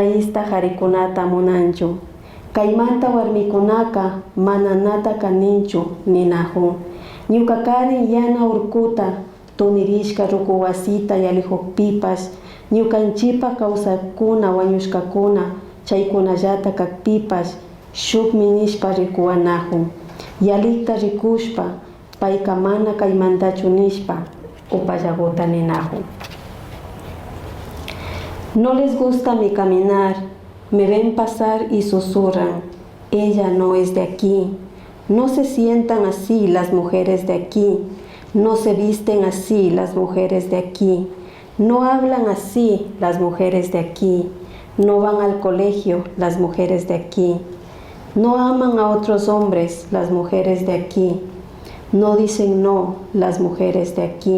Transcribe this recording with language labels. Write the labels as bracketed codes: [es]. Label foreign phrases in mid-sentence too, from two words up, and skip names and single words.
[qu] ista harikunata munanchu, kaymanta warmikunaka mana nata kaninchu ninahun, ñuka karin yana urkuta tunirishka ruku wasita yalihukpipash, ñukanchipa kawsakuna wañushkakuna chaykunallata kakpipash shukmi nishpa rikuwanahun, yalikta rikushpa payka mana kaymantachu nishpa upallaguta ninahun. [es] No les gusta mi caminar, me ven pasar y susurran, ella no es de aquí. No se sientan así las mujeres de aquí, no se visten así las mujeres de aquí, no hablan así las mujeres de aquí, no van al colegio las mujeres de aquí, no aman a otros hombres las mujeres de aquí, no dicen no las mujeres de aquí.